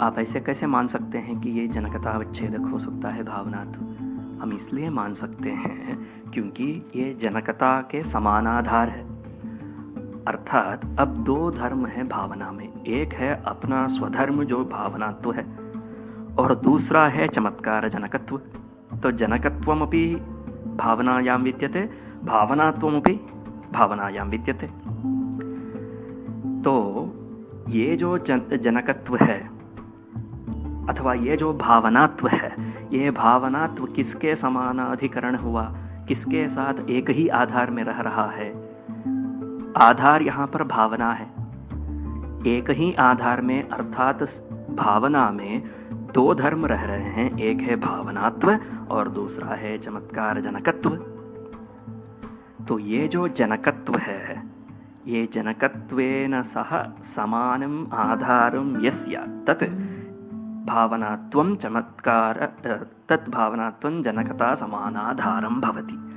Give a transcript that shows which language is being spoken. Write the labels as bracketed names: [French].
[Hindi] आप ऐसे कैसे मान सकते हैं कि ये जनकतावच्छेदक हो सकता है भावनात्व? हम इसलिए मान सकते हैं क्योंकि ये जनकता के समानाधार है। अर्थात अब दो धर्म है भावना में, एक है अपना स्वधर्म जो भावनात्व है, और दूसरा है चमत्कार जनकत्व। [Sanskrit] तो जनकत्वमपि भावनायां विद्यते, भावनात्वमपि भावनायां विद्यते। [Hindi] तो ये जो जनकत्व है अथवा ये जो भावनात्व है, ये भावनात्व किसके समानाधिकरण हुआ? किसके साथ एक ही आधार में रह रहा है? आधार यहाँ पर भावना है। एक ही आधार में, अर्थात भावना में दो धर्म रह रहे हैं, एक है भावनात्व और दूसरा है चमत्कार जनकत्व। तो ये जो जनकत्व है, [Sanskrit] ये जनकत्वेन सह समानम् आधारं यस्य तत् भावनात्वं चमत्कार तत् भावनात्वं जनकता समानाधारं भवति।